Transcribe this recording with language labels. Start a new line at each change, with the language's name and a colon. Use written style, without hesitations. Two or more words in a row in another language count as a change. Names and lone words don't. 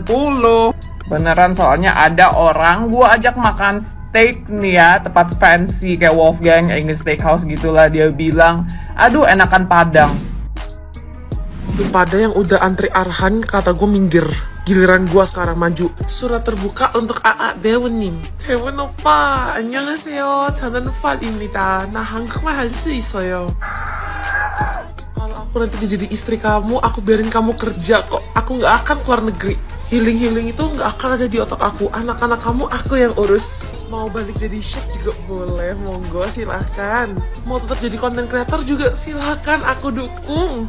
Indonesian: Beneran, soalnya ada orang gua ajak makan steak nih ya, tempat fancy kayak Wolfgang, English Steakhouse gitulah. Dia bilang, aduh enakan Padang. Pada yang udah antri arahan kata gue minggir. Giliran gue sekarang maju. Surat terbuka untuk AA Dae-hoon. Dae-hoon opa,
Korean: 안녕하세요. 저는 Fal입니다. 나 한국말 할 수 있어요.
Indonesian: Kalau aku nanti jadi istri kamu, aku biarin kamu kerja kok. Aku nggak akan keluar negeri. Healing itu nggak akan ada di otak aku. Anak-anak kamu aku yang urus. Mau balik jadi chef juga boleh, monggo silahkan. Mau tetap jadi
English: content creator
Indonesian: juga silahkan, aku dukung.